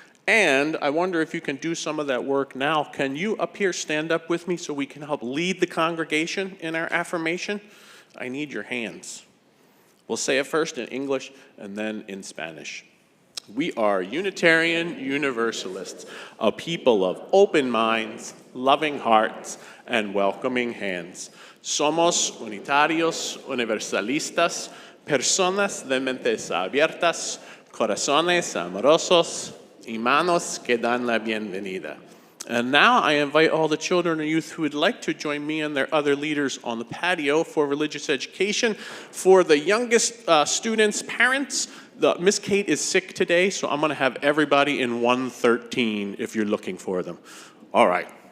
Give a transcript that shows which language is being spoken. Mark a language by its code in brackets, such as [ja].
[en] And I wonder if you can do some of that work now. Can you up here stand up with me so we can help lead the congregation in our affirmation? I need your hands. We'll say it first in English and then in Spanish. We are Unitarian Universalists, a people of open minds, loving hearts, and welcoming hands. [es] Somos unitarios, universalistas, personas de mentes abiertas, corazones amorosos, y manos que dan la bienvenida. [en] And now I invite all the children and youth who would like to join me and their other leaders on the patio for religious education. For the youngest students' parents, Miss Kate is sick today, so I'm going to have everybody in 113 if you're looking for them. All right.